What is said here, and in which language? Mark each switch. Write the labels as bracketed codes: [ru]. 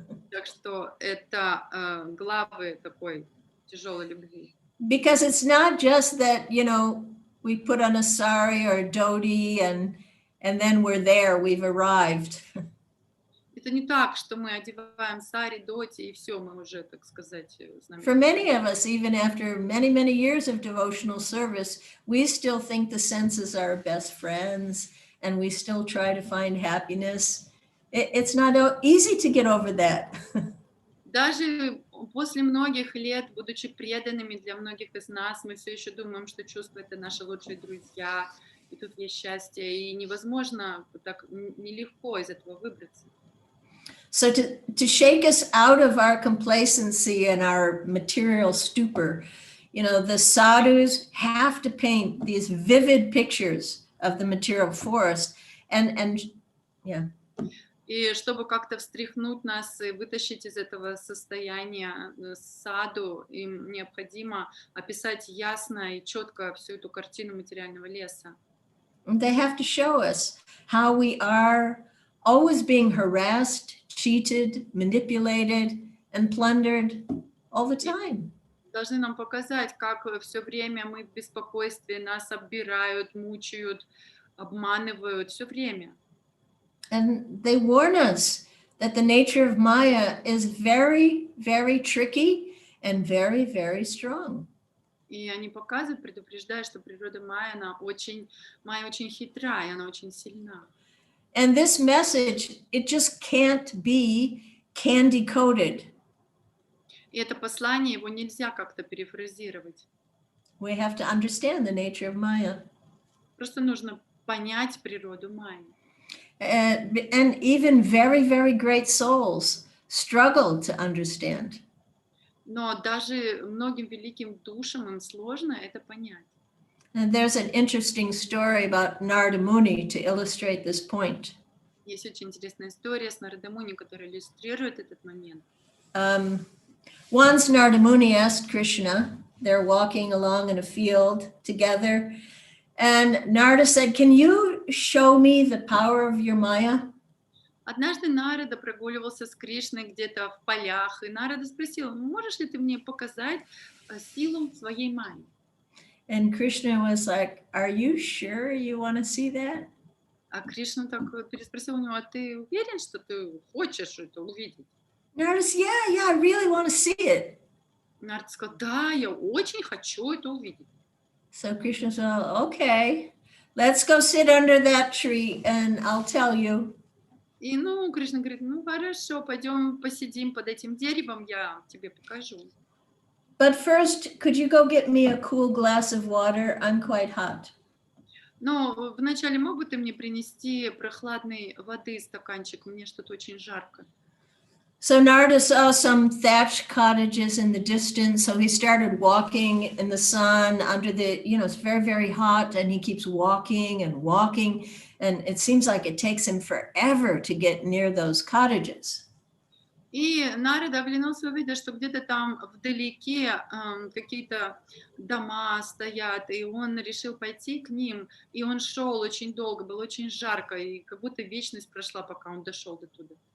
[ru] Так что это главы такой тяжелой любви. [en] Because it's not just that, you know, we put on a sari or a dhoti and then we're there, we've arrived. [ru] Это не так, что мы одеваем сари, доти, и все, мы уже, так сказать, с нами. [en] For many of us, even after many, many years of devotional service, we still think the senses are our best friends and we still try to find happiness. It's not easy to get over that. [ru] Даже после многих лет, будучи преданными для многих из нас, мы все еще думаем, что чувства — это наши лучшие друзья, и тут есть счастье, и невозможно, так нелегко из этого выбраться. [en] So to shake us out of our complacency and our material stupor, you know, the sadhus have to paint these vivid pictures of the material forest and yeah. [ru] И чтобы как-то встряхнуть нас и вытащить из этого состояния саду, им необходимо описать ясно и четко всю эту картину материального леса. [en] They have to show us how we are always being harassed, cheated, manipulated, and plundered all the time. [ru] Должны нам показать, как все время мы в беспокойстве, нас оббирают, мучают, обманывают все время. [en] And they warn us that the nature of Maya is very, very tricky and very, very strong. [ru] И они показывают, предупреждают, что природа Майя очень хитра, и она очень сильна. [en] And this message, it just can't be candy coated. [ru] И это послание, его нельзя как-то перефразировать. [en] We have to understand the nature of Maya. [ru] Просто нужно понять природу Майи. [en] And even very, very great souls struggle to understand. [ru] Но даже многим великим душам им сложно это понять. [en] And there's an interesting story about Narada Muni to illustrate this point. [ru] Есть очень интересная история с Нарада Муни, которая иллюстрирует этот момент. [en] Once Narada Muni asked Krishna, they're walking along in a field together, and Narada said, "Can you show me the power of your Maya?" [ru] Однажды Нарада прогуливался с Кришной где-то в полях, и Нарада спросил: можешь ли ты мне показать силу своей Майи? [en] And Krishna was like, "Are you sure you want to see that?" [ru] А Кришна так переспросил у него: а ты уверен, что ты хочешь это увидеть? [en] Narada said, yeah, I really want to see it. [ru] Нарада сказал: да, я очень хочу это увидеть. [en] So Krishna said, okay, let's go sit under that tree and I'll tell you. [ru] И Кришна говорит: хорошо, пойдем посидим под этим деревом, я тебе покажу. [en] But first, could you go get me a cool glass of water? I'm quite hot. [ru] Но вначале мог бы ты мне принести прохладной воды стаканчик? Мне что-то очень жарко. [en] So Narada saw some thatched cottages in the distance, so he started walking in the sun under the, it's very, very hot, and he keeps walking and walking, and it seems like it takes him forever to get near those cottages. [ru] И Нарада оглянулся, увидел, что где-то там вдалеке какие-то дома стоят, и он решил пойти к ним, и он шел очень долго, было очень жарко, и как будто вечность прошла, пока он дошел до туда.